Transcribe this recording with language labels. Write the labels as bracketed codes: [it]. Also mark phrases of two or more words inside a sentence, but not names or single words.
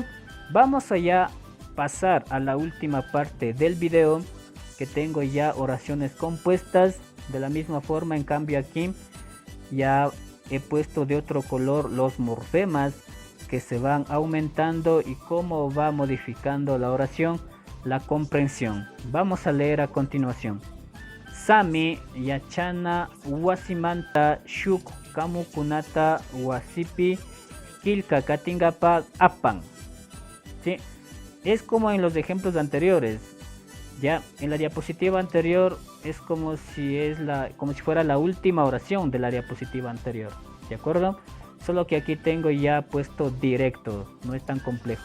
[es] Vamos allá pasar a la última parte del video, que tengo ya oraciones compuestas. De la misma forma, en cambio aquí ya he puesto de otro color los morfemas que se van aumentando y cómo va modificando la oración, la comprensión. Vamos a leer a continuación. [qu] Sami yachana wasimanta shuk kamukunata wasipi kilka katingapa apan. [es] ¿Sí? Es como en los ejemplos anteriores. Ya en la diapositiva anterior es como si fuera la última oración de la diapositiva anterior. ¿De acuerdo? Solo que aquí tengo ya puesto directo, no es tan complejo.